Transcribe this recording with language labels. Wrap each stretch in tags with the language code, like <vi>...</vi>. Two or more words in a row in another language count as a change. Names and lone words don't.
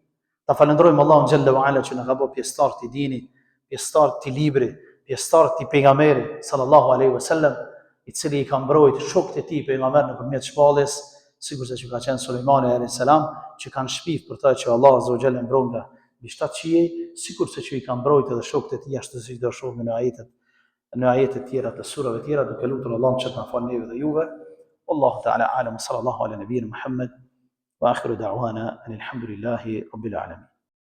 <sq>Ta falenderojmë Allahun</sq> <ar>جل وعلا</ar> <sq>që na ka bërë pjesëtar të dinit, pjesëtar të librit, pjesëtar të pejgamberit</sq> <ar>صلى الله عليه وسلم,</ar> <sq>I cili I ka mbrojt shokët e tij pejgamber nëpërmjet shpalljes, sikurse që ka qenë Sulejmani</sq> <ar>عليه السلام,</ar> <sq>që kanë shpif për ta që Allah</sq> <ar>عز وجل</ar> <sq>mbron nga mbi 7 qiej, sikurse që I ka mbrojt edhe shokët e tij ashtu si do shohim në ajetet tjera të surave tjera, duke lutur Allahun që të na falë neve dhe juve.</sq> <ar>والله تعالى أعلم صلى الله على نبينا محمد وآخر دعوانا الحمد لله رب العالمين.</ar>